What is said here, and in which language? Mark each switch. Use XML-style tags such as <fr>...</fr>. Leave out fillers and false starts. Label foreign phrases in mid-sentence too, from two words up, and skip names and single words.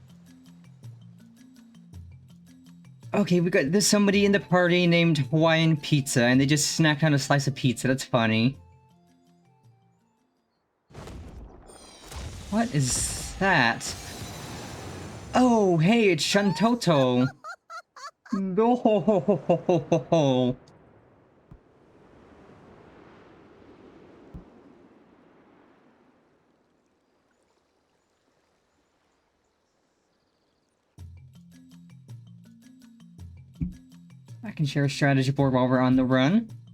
<en>Okay, there's somebody in the party named Hawaiian Pizza, and they just snacked on a slice of pizza. That's funny. What is that? Oh, hey, it's Shantoto. No ho ho ho ho ho ho ho. I can share a strategy board while we're on the run.</en>